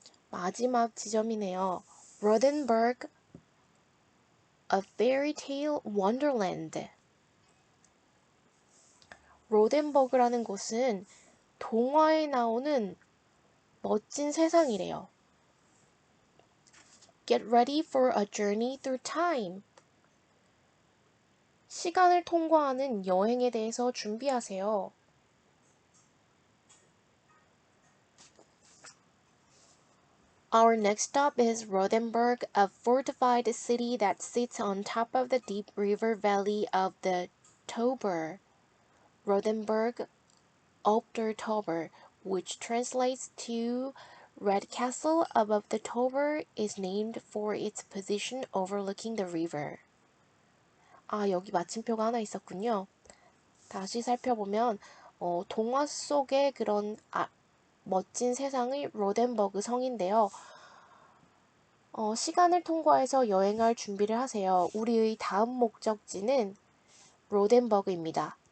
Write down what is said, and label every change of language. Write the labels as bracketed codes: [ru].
[ko] 마지막 지점이네요. [en] Rothenburg, a fairy tale wonderland. [ko] 로덴버그라는 곳은 동화에 나오는 멋진 세상이래요. [en] Get ready for a journey through time. [ko] 시간을 통과하는 여행에 대해서 준비하세요. [en] Our next stop is Rothenburg, a fortified city that sits on top of the deep river valley of the Tauber. Rothenburg, ob der Tauber, which translates to Red Castle above the Tauber, is named for its position overlooking the river. [ko] 아, 여기 마침표가 하나 있었군요. 다시 살펴보면 동화 속의 그런 멋진 세상의 로덴버그 성인데요. 시간을 통과해서 여행할 준비를 하세요. 우리의 다음 목적지는 로덴버그입니다.